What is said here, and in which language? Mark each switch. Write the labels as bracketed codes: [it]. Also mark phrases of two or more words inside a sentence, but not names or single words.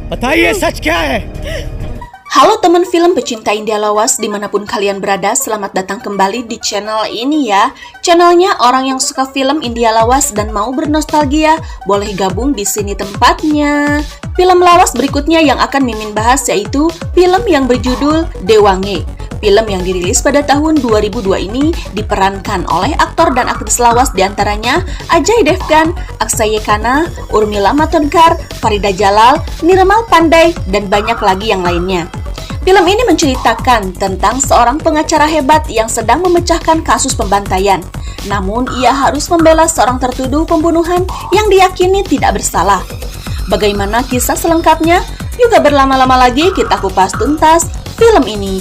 [hi] बताइए सच क्या है? [id] Halo teman film pecinta India lawas dimanapun kalian berada, selamat datang kembali di channel ini ya. Channelnya orang yang suka film India lawas dan mau bernostalgia, boleh gabung di sini tempatnya. Film lawas berikutnya yang akan Mimin bahas yaitu film yang berjudul Dewange. Film yang dirilis pada tahun 2002 ini diperankan oleh aktor dan aktris lawas diantaranya Ajay Devgan, Akshay Khanna, Urmila Matondkar, Farida Jalal, Nirmal Pandey, dan banyak lagi yang lainnya. Film ini menceritakan tentang seorang pengacara hebat yang sedang memecahkan kasus pembantaian. Namun, ia harus membela seorang tertuduh pembunuhan yang diyakini tidak bersalah. Bagaimana kisah selengkapnya? Juga berlama-lama lagi kita kupas tuntas film ini.